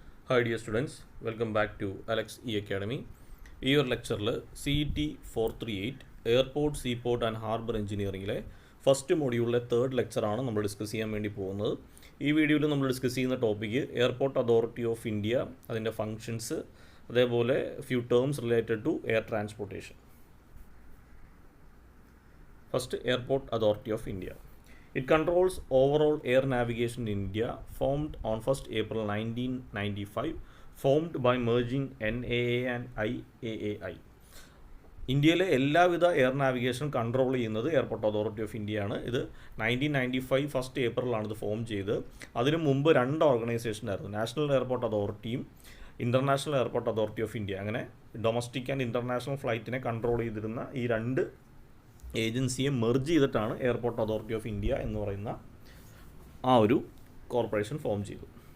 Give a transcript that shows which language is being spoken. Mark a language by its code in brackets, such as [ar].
[en] Hi dear students, welcome back to Alex E Academy. [ml] ഈ ഒരു ലെക്ചറിൽ CET 438 airport seaport and harbour എഞ്ചിനീയറിംഗിലെ first മൊഡ്യൂളിലെ third ലെക്ചറാണ് നമ്മൾ discuss ചെയ്യാൻ വേണ്ടി പോകുന്നത്. ഈ വീഡിയോയിൽ നമ്മൾ ഡിസ്കസ് ചെയ്യുന്ന topic airport authority of India, അതിൻ്റെ ഫങ്ഷൻസ്, അതേപോലെ [en] Few terms related to air transportation. [ml] First, airport authority of India. [en] It controls overall air navigation in India, formed on 1st April 1995, formed by merging NAA and IAAI. [ml] ഇന്ത്യയിലെ എല്ലാവിധ air navigation control ചെയ്യുന്നത് airport authority of ഇന്ത്യയാണ്. ഇത് 1995 first ഏപ്രിലാണ് ഇത് form ചെയ്ത്. അതിനു മുമ്പ് രണ്ട് ഓർഗനൈസേഷനായിരുന്നു, നാഷണൽ എയർപോർട്ട് അതോറിറ്റിയും international airport authority of India. അങ്ങനെ ഡൊമസ്റ്റിക് ആൻഡ് ഇൻ്റർനാഷണൽ ഫ്ലൈറ്റിനെ കൺട്രോൾ ചെയ്തിരുന്ന ഈ രണ്ട് ഏജൻസിയെ മെർജ് ചെയ്തിട്ടാണ് എയർപോർട്ട് അതോറിറ്റി ഓഫ് ഇന്ത്യ എന്ന് പറയുന്ന ആ ഒരു കോർപ്പറേഷൻ ഫോം ചെയ്തു.